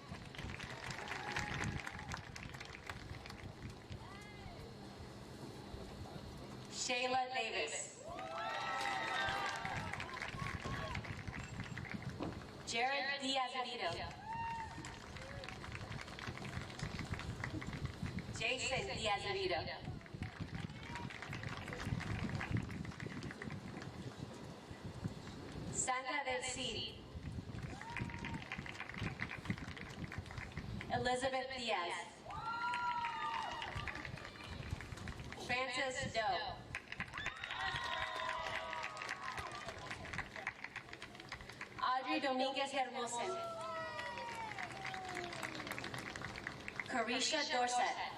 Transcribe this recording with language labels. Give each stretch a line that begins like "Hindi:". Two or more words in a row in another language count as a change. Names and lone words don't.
English: Shayla Davis. Jared Diaz-Avito. Jason Diaz-Avito. Sandra del Cid. Elizabeth Diaz. Francis Doe. Audrey Dominguez Hermosen. Carisha Dorset.